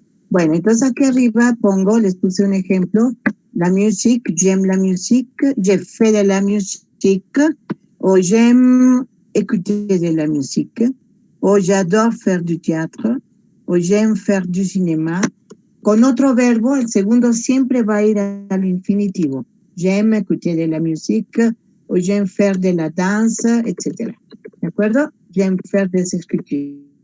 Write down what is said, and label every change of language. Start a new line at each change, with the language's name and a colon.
Spanish: Bueno, entonces aquí arriba pongo, les puse un ejemplo,
French: la musique, j'aime la musique, j'ai fait de la musique, o j'aime écouter de la musique, o j'adore faire du théâtre, o j'aime faire du cinéma.
Spanish: Con otro verbo, el segundo siempre va a ir al infinitivo.
French: J'aime écouter de la musique, o j'aime faire de la danse, etc.
Spanish: ¿De acuerdo?
French: J'aime faire des escritures.